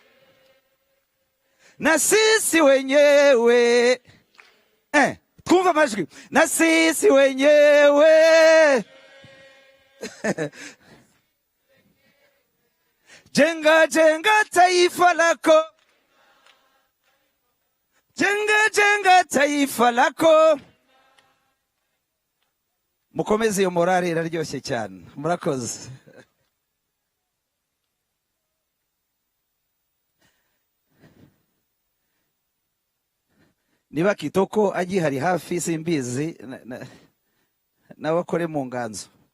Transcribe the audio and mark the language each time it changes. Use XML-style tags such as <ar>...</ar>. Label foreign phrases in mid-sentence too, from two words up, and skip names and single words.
<sw>na sisi wenyewe</sw> <rw>twumva amajwi</rw> <sw>na sisi wenyewe jenga jenga taifa lako jenga jenga taifa lako</sw> <rw>mukomeze iyo morale iraryoshye cyane murakoze niba kitoko agihari hafi simbizi n'abakore mu nganzo</rw>